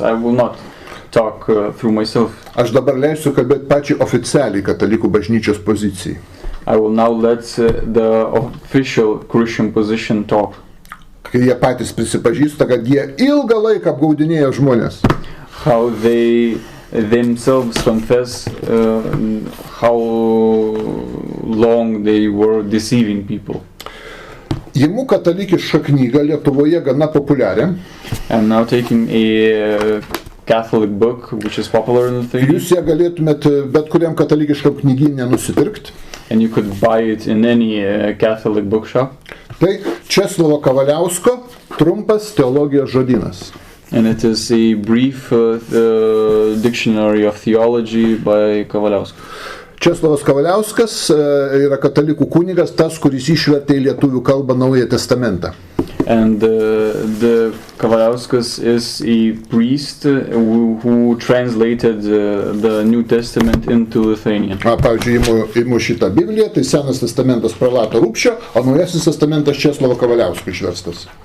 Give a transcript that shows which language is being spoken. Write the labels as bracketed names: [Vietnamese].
[English] I will not talk through myself. [Lithuanian] Aš dabar leisiu kalbėti pačiai oficialiai Katalikų bažnyčios pozicijai. [English] I will now let the official Christian position talk. [Lithuanian] Kai jie patys prisipažįsta, kad jie ilgą laiką apgaudinėjo žmones. [English] How they themselves confess how long they were deceiving people. [Lithuanian] Imu katalikišką knygą Lietuvoje gana populiarią. [English] I'm now taking a Catholic book which is popular in the [Lithuanian] Jūs ją galėtumėt bet kuriam katalikiškam knygyne nusipirkt. [English] And you could buy it in any Catholic bookshop. [Lithuanian] Tai Česlovo Kavaliausko trumpas teologijos žodynas. [English] And it is a brief dictionary of theology by Kavaliauskas. [Lithuanian] Česlovas Kavaliauskas yra katalikų kunigas, tas, kuris išvertė į lietuvių kalbą Naująjį testamentą. [English] And the Kavaliauskas is a priest who translated the New Testament into Lithuanian. [Lithuanian] Pavyzdžiui, imu šitą Bibliją, tai Senas testamentas Pralato Rupščio, o Naujasis testamentas Česlovo Kavaliausko išverstas.